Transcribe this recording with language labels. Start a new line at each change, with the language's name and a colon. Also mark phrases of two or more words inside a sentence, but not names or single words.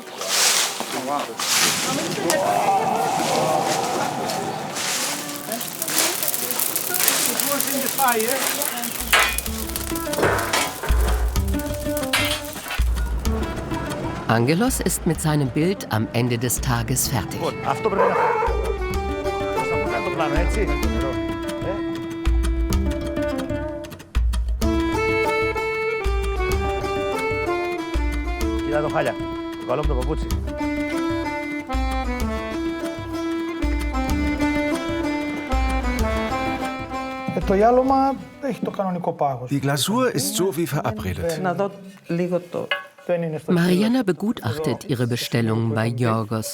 German: Angelos ist mit seinem Bild am Ende des Tages fertig.
Greek: Κοίτα το χάλια, το καλό μου το παπούτσι.
German: Die Glasur ist so wie verabredet. Marianna begutachtet ihre Bestellungen bei Yorgos.